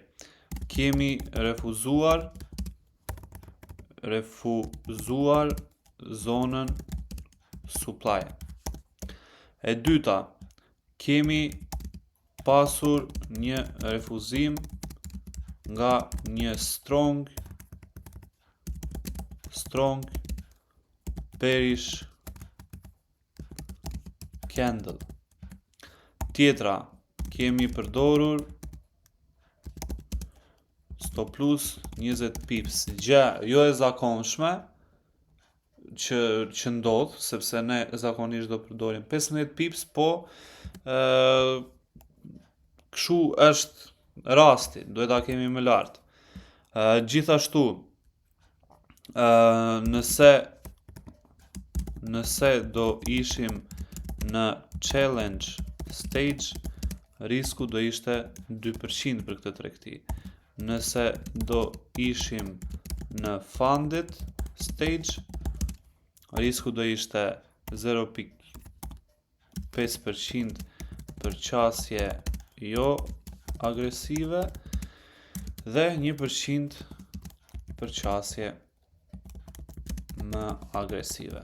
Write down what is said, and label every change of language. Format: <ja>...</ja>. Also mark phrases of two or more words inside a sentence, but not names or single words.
<sq>Kemi refuzuar zonën supply. E dyta, kemi pasur një refuzim nga një</sq> <en>strong bearish candle.</en> <sq>Tjetra, kemi përdorur</sq> <en>stop loss</en> <sq>20 pips. Gjë jo e zakonshme që ndodh, sepse ne zakonisht do përdorim 15 pips, po kështu është rasti, duhet ta kemi më lart. Gjithashtu, nëse do ishim në</sq> <en>challenge stage,</en> <sq>risku do ishte 2% për këtë tregti. Nëse do ishim në</sq> <en>funded stage,</en> <sq>risku do ishte 0.5% për qasje jo agresive dhe 1% për qasje më agresive.</sq>